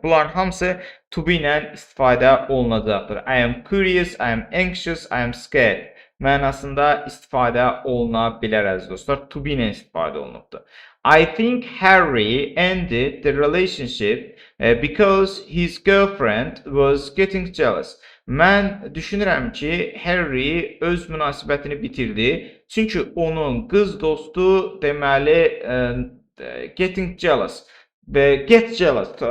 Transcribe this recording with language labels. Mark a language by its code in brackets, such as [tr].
[az] Bunların hamısı to be ilə istifadə olunacaqdır. [en] I am curious, I am anxious, I am scared [az] mənasında istifadə oluna bilər əziz dostlar. To be ilə istifadə olunubdur. [en] I think Harry ended the relationship because his girlfriend was getting jealous. [az] Mən düşünürəm ki, Harry öz münasibətini bitirdi. Çünki onun qız dostu deməli [en] getting jealous. Get jealous.